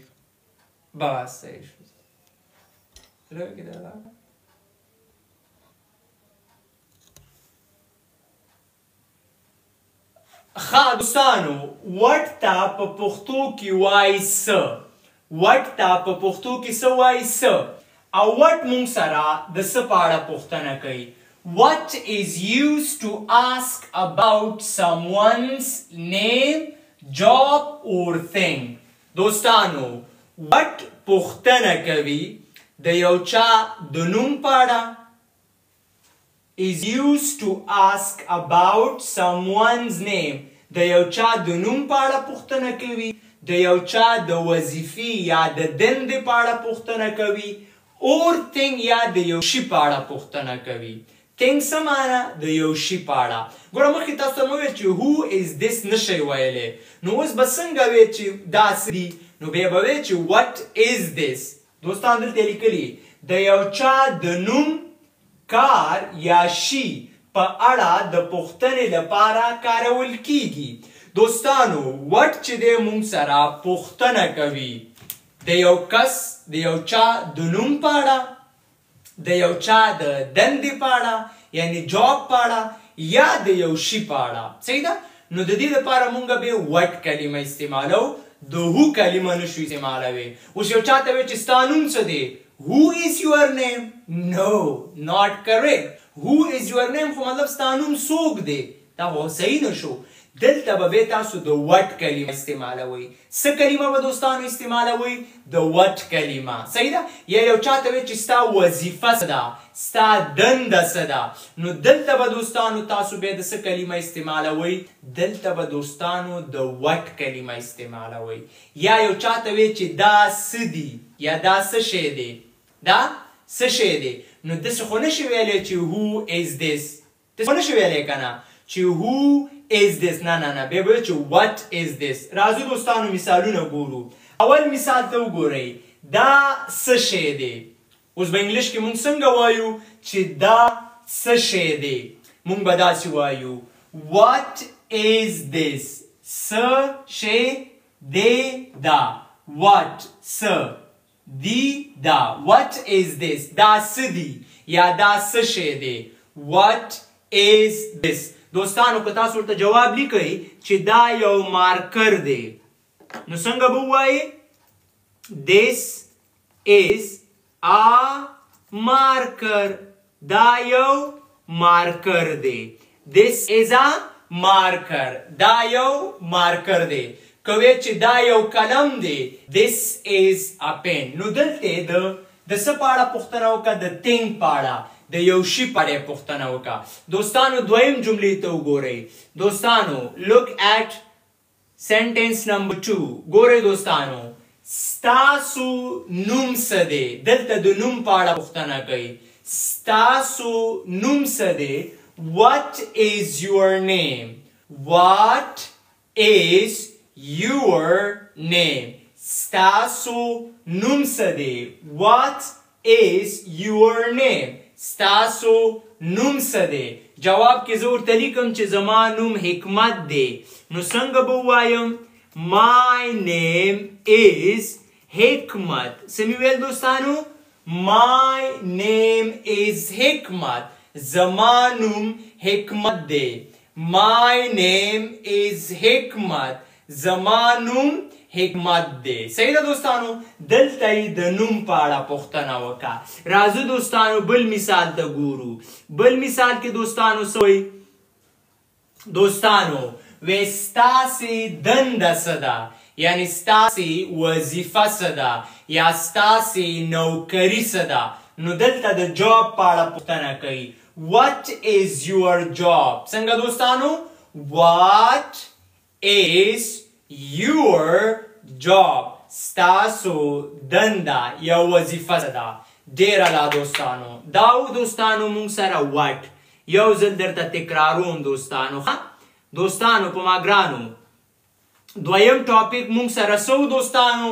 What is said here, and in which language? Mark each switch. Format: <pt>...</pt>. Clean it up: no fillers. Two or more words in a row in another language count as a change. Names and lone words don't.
<ps>بس صحیح شو لږ یې راغله ښه دوستانو وټ ته په پښتو کې وایي څه وټ ته په پښتو کې څه وایي څه او وټ مونږ سره د څه په اړه پوښتنه کوي</ps> <en>What is used to ask about someone's name, job or thing?</en> <ps>دوستانو what پوښتنه کوي د یو چا د نوم په اړه</ps> <en>is used to ask about someone's name</en> <ps>د یو چا د نوم په اړه پوښتنه کوي د یو چا د وظیفې یا د دندې په اړه پوښتنه کوي</ps> <en>or thing</en> <ps>یا د یو شي په اړه پوښتنه کوي thing څه معنی د یو شي په اړه ګوره مخکې تاسو ته مو ویل چې</ps> <en>who is this</en> <ps>نشئ ویلی نو اوس به څنګه وی چې دا څه دي نو بیا به وی چې</ps> <en>what is this</en> <ps>دوستان دلته لیکلي د یو چا د نوم کار یا شي په اړه د پوښتنې لپاره کارول کیږي دوستانو what چې دی مونږ سره پوښتنه کوي د یو کس د یو چا د نوم په اړه د یو چا د دندې په اړه یعنی جاب په اړه یا د یو شي په اړه. صحیح ده؟ نو د دې لپاره مونږ به what کلمه استعمالو، د who کلمه نشو استعمالوي. اوس یو چاته وی چې ستا نوم څه دی؟</ps> <en>Who is your name? No, not correct. Who is your name</en> <ps>خو مطلب ستا نوم څوک دی؟ دا خو صحیح نشو. دلته به تاسو د what کلمه استعمالوي. څه کلمه به دوستانو استعمالوي؟ د what کلمه. صحیح ده؟ یا یو چاته وی چې ستا وظیفه څه ده؟ ستا دنده څه ده؟ نو دلته به دوستانو تاسو به د څه کلمه استعمالوي؟ دلته به دوستانو د what کلمه استعمالوي. یا یو چاته وی چې دا څه دی یا دا څه شی دی؟ دا څه شی دی؟ نو داسې خو نشي ویلی چې</ps> <en>who is this.</en> <ps>داسې خو نشي ویلی که نه چې</ps> <en>who is this.</en> <ps>نه بیا به چې</ps> <en>what is this.</en> <ps>راځو دوستانو مثالونه ګورو. اول مثال ته وګورئ. دا څه شی دی؟ اوس به انګلیش کې مونږ څنګه وایو چې دا څه شی دی؟ مونږ به داسې وایو</ps> <en>what is this.</en> <ps>څه شی دی دا. what څه دی دا.</ps> <en>what is this.</en> <ps>دا څه دی یا دا څه شی دی.</ps> <en>what is this.</en> <ps>دوستانو که تاسو ورته جواب لیکئ چې دا یو مارکر دی نو څنګه به ووایئ؟</ps> <en>this is a marker.</en> <ps>دا یو مارکر دی.</ps> <en>this is a marker.</en> <ps>دا یو مارکر دی. کوي چې دا یو قلم دی.</ps> <en>this is a pen.</en> <ps>نو دلته د څه په اړه پوښتنه وکړه؟ د thing په اړه، د یو شي په اړه پوښتنه وکړه. دوستانو دویم جملې ته وګورئ.</ps> <en>دوستانو look at sentence number 2.</en> <ps>ګورئ دوستانو ستاسو نوم څه دی؟ دلته د نوم په اړه پوښتنه کوي. ستاسو نوم څه دی؟</ps> <en>what is your name. what is your name.</en> <ps>ستاسو نوم څه دی؟</ps> <en>what is your name.</en> <ps>ستاسو نوم څه دی؟ جواب کې زه ورته لیکم چې زما نوم حکمت دی. نو څنګه به ووایم؟</ps> <en>my name is</en> <ps>حکمت. څه مې ویل دوستانو؟</ps> <en>my name is</en> <ps>حکمت. زما نوم حکمت دی.</ps> <en>my name is حکمت.</en> <ps>زما نوم حکمت دی. صحیح ده دوستانو؟ دلته یې د نوم په اړه پوښتنه وکړه. راځو دوستانو بل مثال ته ګورو. بل مثال کې دوستانو څه وایي؟ دوستانو وی ستاسې دنده څه ده؟ یعنی ستاسې وظیفه څه ده یا ستاسې نوکري څه ده؟ نو دلته د جاب په اړه پوښتنه کوي.</ps> <en>what is your job.</en> <ps>څنګه دوستانو؟</ps> <en>what is your job.</en> <ps>ستاسو دنده یا وظیفه څه ده؟ ډیره لا دوستانو. دا دوستانو مونږ سره what یو ځل درته تکراروم دوستانو. دوستانو په ما ګرانو دویم ټاپک مونږ سره سو دوستانو.</ps>